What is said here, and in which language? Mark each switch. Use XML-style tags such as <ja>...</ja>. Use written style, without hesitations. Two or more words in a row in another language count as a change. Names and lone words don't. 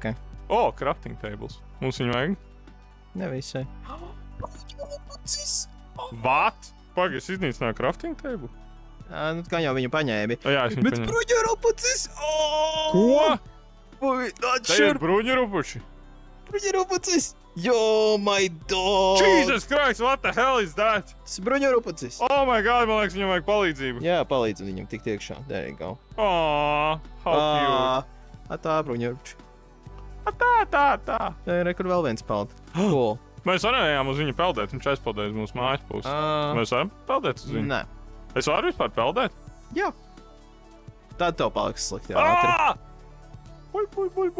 <en>Crafting tables.</en> <lv>Mums viņu vajag? Ne visai.</lv> <en>What?</en> <lv>Pagaid, es iznīcināju</lv> <en>crafting table?</en> <lv>Nu, kā jau viņu paņēmi. Jā, es viņu Bet paņēmu. bruņurupucis! Ko?</lv> <en>Not</en> <lv>Te ir bruņurupuši? Bruņurupucis!</lv> <en>Yo, my dog! Jesus Christ, what the hell is that?</en> <lv>Tas ir bruņurupucis!</lv> <en>Oh my god,</en> <lv>man liekas, viņam vajag palīdzību. Jā, palīdz viņam tikt iekšā.</lv> <en>There you go. How cute.</en> <lv>Tā bruņurupuči. Tā. Re, kur vēl viens peld. Cool. Mēs varējām uz viņu peldēt, viņš aizpeldēja uz mūsu mājas pusi. Mēs varam peldēt uz viņu? Nē. Es varu vispār peldēt? Jā. Tad tev paliks slikti ātri. Puj.</lv>